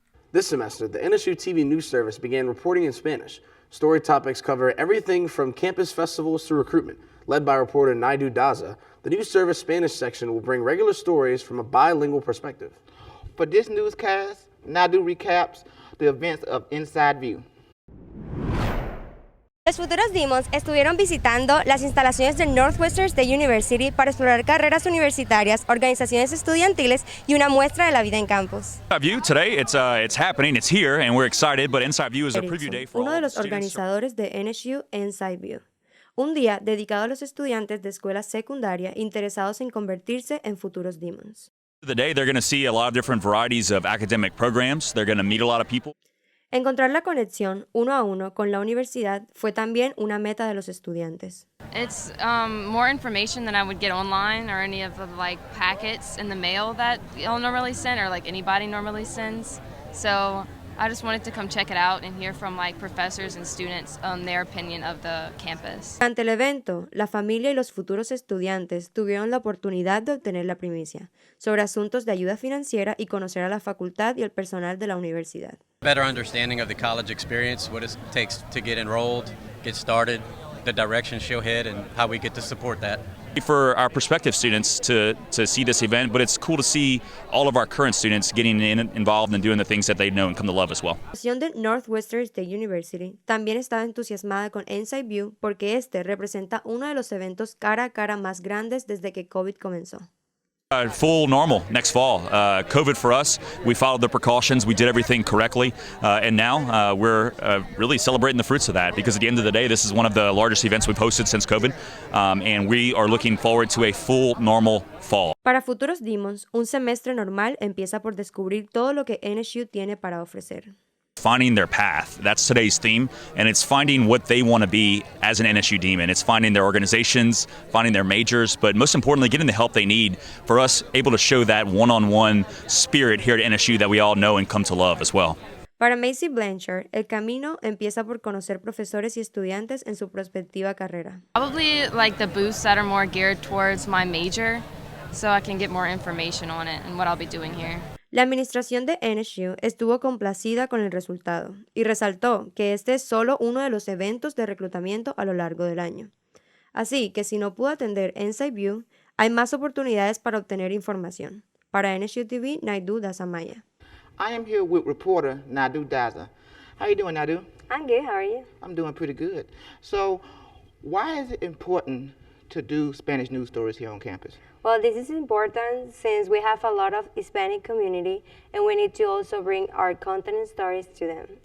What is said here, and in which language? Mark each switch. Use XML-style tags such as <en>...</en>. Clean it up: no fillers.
<en>This semester, the NSU TV News Service began reporting in Spanish. Story topics cover everything from campus festivals to recruitment. Led by reporter Naidu Daza, the News Service Spanish section will bring regular stories from a bilingual perspective. For this newscast, Naidu recaps the events of Inside View.</en> <es>Los futuros Demons estuvieron visitando las instalaciones de Northwestern State University para explorar carreras universitarias, organizaciones estudiantiles y una muestra de la vida en campus.</es> <en>Inside View today, it's happening, it's here, and we're excited. But Inside View is a preview day for</en> <es>uno de los organizadores de NSU Inside View, un día dedicado a los estudiantes de escuela secundaria interesados en convertirse en futuros Demons.</es> <en>The day they're going to see a lot of different varieties of academic programs. They're going to meet a lot of people.</en> <es>Encontrar la conexión uno a uno con la universidad fue también una meta de los estudiantes.</es> <en>It's more information than I would get online or any of the packets in the mail that y'all normally send or anybody normally sends. So I just wanted to come check it out and hear from professors and students on their opinion of the campus.</en> <es>Durante el evento, la familia y los futuros estudiantes tuvieron la oportunidad de obtener la primicia sobre asuntos de ayuda financiera y conocer a la facultad y el personal de la universidad.</es> <en>Better understanding of the college experience, what it takes to get enrolled, get started, the direction she'll head, and how we get to support that. For our prospective students to see this event, but it's cool to see all of our current students getting involved and doing the things that they know and come to love as well.</en> <es>La Asociación de Northwestern State University también estaba entusiasmada con Inside View porque este representa uno de los eventos cara a cara más grandes desde que COVID comenzó.</es> <en>Full normal next fall. COVID for us, we followed the precautions, we did everything correctly, and now we're really celebrating the fruits of that because at the end of the day, this is one of the largest events we've hosted since COVID, and we are looking forward to a full normal fall.</en> <es>Para futuros Demons, un semestre normal empieza por descubrir todo lo que NSU tiene para ofrecer.</es> <en>Finding their path. That's today's theme, and it's finding what they want to be as an NSU Demon. It's finding their organizations, finding their majors, but most importantly, getting the help they need for us able to show that one-on-one spirit here at NSU that we all know and come to love as well.</en> <es>Para Macy Blanchard, el camino empieza por conocer profesores y estudiantes en su prospectiva carrera.</es> <en>Probably the booths that are more geared towards my major so I can get more information on it and what I'll be doing here.</en> <es>La administración de NSU estuvo complacida con el resultado y resaltó que este es solo uno de los eventos de reclutamiento a lo largo del año. Así que si no pudo atender Inside View, hay más oportunidades para obtener información. Para NSU TV, Naidu Dasamaya.</es> <en>I am here with reporter Nadu Daza. How you doing, Nadu? I'm good. How are you? I'm doing pretty good. So, why is it important to do Spanish news stories here on campus? Well, this is important since we have a lot of Hispanic community and we need to also bring our content and stories to them.</en>